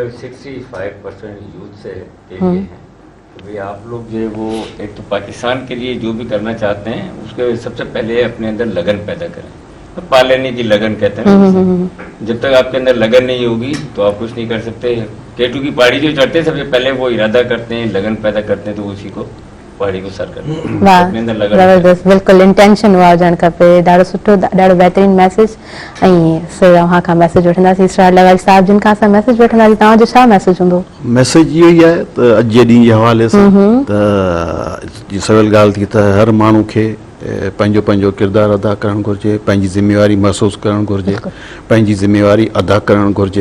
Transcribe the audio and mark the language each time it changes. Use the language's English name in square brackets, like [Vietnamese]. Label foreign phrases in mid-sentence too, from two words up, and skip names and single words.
[Urdu] 65% یوتھ سے کے لیے ہے کہ آپ لوگ جو ہے وہ ایک تو پاکستان کے لیے جو بھی کرنا چاہتے ہیں اس کے سب سے پہلے اپنے اندر لگن پیدا کریں، پالنے کی لگن کہتے ہیں، جب تک آپ کے اندر لگن نہیں ہوگی تو آپ کچھ نہیں کر سکتے۔ کیٹو کی پہاڑی جو چڑھتے ہیں سب سے پہلے وہ ارادہ کرتے ہیں، لگن پیدا کرتے ہیں، تو اسی کو پہاڑی کو سر کرتے ہیں۔ واہ اپنے اندر لگن زبردست، بالکل انٹینشن ہوا جان کھپے، [Sindhi] ॾाढो सुठो ॾाढो बहितरीन मैसेज। ऐं सर वहाँ खां मैसेज वठंदासीं इसरार लवाई साहब जिन खां असां मैसेज वठंदासीं, तव्हांजो छा मैसेज हूंदो? मैसेज इहो ई आहे त अॼु जे ॾींहं जे हवाले सां त सवल ॻाल्हि थी त हर माण्हू खे पंहिंजो पंहिंजो किरदारु अदा करणु घुरिजे, पंहिंजी ज़िम्मेवारी महसूसु करणु घुरिजे, पंहिंजी ज़िम्मेवारी अदा करणु घुरिजे।